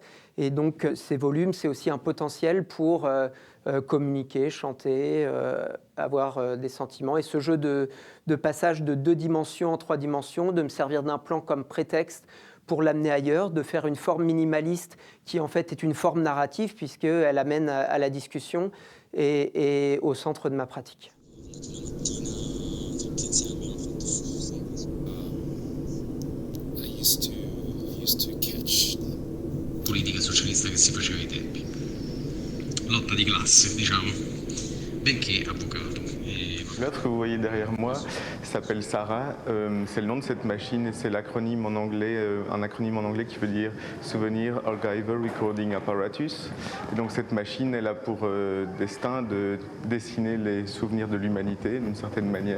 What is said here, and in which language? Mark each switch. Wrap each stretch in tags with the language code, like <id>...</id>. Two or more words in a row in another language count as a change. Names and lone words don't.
<fr>Et donc ces volumes, c'est aussi un potentiel pour communiquer, chanter, avoir des sentiments. Et ce jeu de passage de 2 dimensions en 3 dimensions, de me servir d'un plan comme prétexte pour l'amener ailleurs, de faire une forme minimaliste qui en fait est une forme narrative puisqu'elle amène à la discussion et au centre de ma pratique.</fr> <it>Politica socialista che si faceva ai tempi. Lotta di classe, diciamo, benché avvocato.</it> <fr>L'œuvre que vous voyez derrière moi s'appelle Sarah. C'est le nom de cette machine et c'est l'acronyme en anglais, un acronyme en anglais qui veut dire Souvenir Archival Recording Apparatus. Et donc cette machine, elle a pour destin de dessiner les souvenirs de l'humanité d'une certaine manière.</fr>